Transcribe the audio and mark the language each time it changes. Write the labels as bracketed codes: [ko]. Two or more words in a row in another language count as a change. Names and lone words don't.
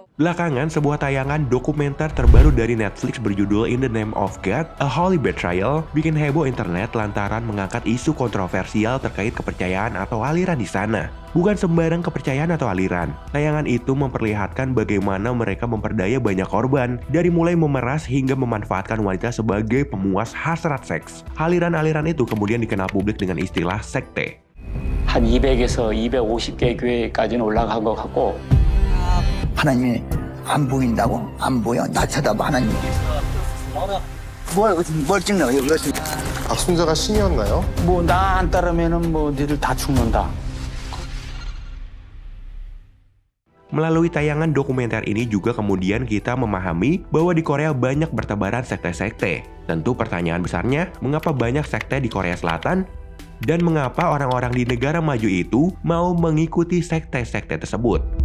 [id] Belakangan, sebuah tayangan dokumenter terbaru dari Netflix berjudul In the Name of God, A Holy Betrayal bikin heboh internet lantaran mengangkat isu kontroversial terkait kepercayaan atau aliran di sana. Bukan sembarang kepercayaan atau aliran. Tayangan itu memperlihatkan bagaimana mereka memperdaya banyak korban, dari mulai memeras hingga memanfaatkan wanita sebagai pemuas hasrat seks. Aliran-aliran itu kemudian dikenal publik dengan istilah sekte. [ko] 한 200에서 250개 교회까지는 올라간 것 같고 하나님이 안 보인다고? 안 보여? 나 쳐다봐 하나님. 뭘 찍나? 여기 박순자가 신이었나요? 뭐 나 안 따르면은 뭐 니들 다 죽는다. [id] Melalui tayangan dokumenter ini juga kemudian kita memahami bahwa di Korea banyak bertebaran sekte-sekte. Tentu pertanyaan besarnya, mengapa banyak sekte di Korea Selatan? Dan mengapa orang-orang di negara maju itu mau mengikuti sekte-sekte tersebut?